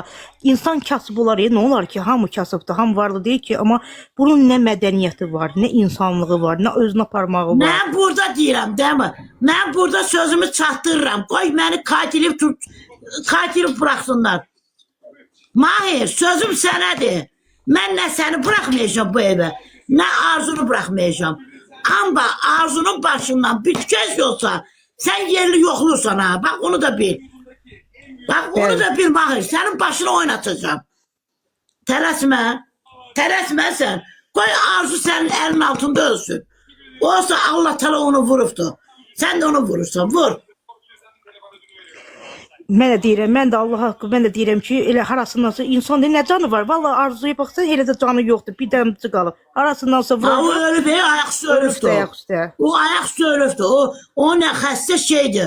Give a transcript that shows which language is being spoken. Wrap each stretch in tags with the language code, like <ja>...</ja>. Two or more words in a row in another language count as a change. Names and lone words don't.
<az>İnsan kasıb olar, nə olar ki, hamı kasıbdır, hamı varlı deyil ki, amma bunun nə mədəniyyəti var, nə insanlığı var, nə özünə parmağı var. Mən burada deyirəm,</az> <tr>değil mi?</tr> <az>Mən burada sözümü çatdırıram. Qoy məni katilib bıraxsınlar. Mahir, sözüm sənədir. Mən nə səni bıraxmayacağım bu evə, nə Arzunu bıraxmayacağım. Amma Arzunun başından bir tükəz yoksa, sen yerli yoxlursan ha.</az> <tr>Bak onu da bil. Bak onu da bil Mahir. Senin başını oynatacağım.</tr> <az>Tələsmə sen. Qoy Arzu senin elin altında ölsün. Olsa Allah Teala onu vurubdu.</az> <tr>Sen de onu vurursan, vur.</tr> <az>Mən də deyirəm, mən də Allah haqqı, mən də deyirəm ki, elə harasındansa insan nə canı var? Vallahi Arzuya baxsan elə də canı yoxdur, bir dənəmcə qalıb. Harasındansa O vurur. ölüb, ayak üstü ölübdü. Ayak üstə. O ayak üstü ölübdü. O nə xəstə şeydi.</az>